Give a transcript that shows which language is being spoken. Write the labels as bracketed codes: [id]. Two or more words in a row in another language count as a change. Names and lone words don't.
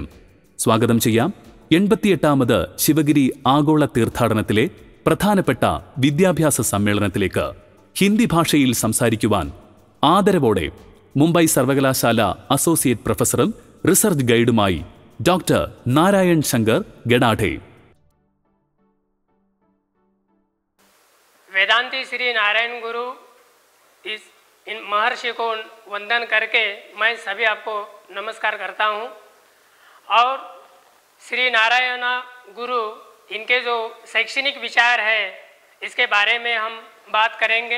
[ml] സ്വാഗതം ചെയ്യാം 88ാമത് ശിവഗിരി ആഗോള തീർത്ഥാടനത്തിലെ പ്രധാനപ്പെട്ട വിദ്യാഭ്യാസ സമ്മേളനത്തിലേക്ക്. ഹിന്ദി ഭാഷയിൽ സംസാരിക്കുവാൻ ആദരവോടെ മുംബൈ സർവകലാശാല [en] associate professorum research guidumayi [ml] ഡോക്ടർ നാരായൺ ശങ്കർ ഗഡാഠെ. [hi] वेदांती श्री नारायण गुरु इस इन महर्षि को वंदन करके मैं सभी आपको नमस्कार करता हूँ. और श्री नारायण गुरु इनके जो शैक्षणिक विचार है इसके बारे में हम बात करेंगे.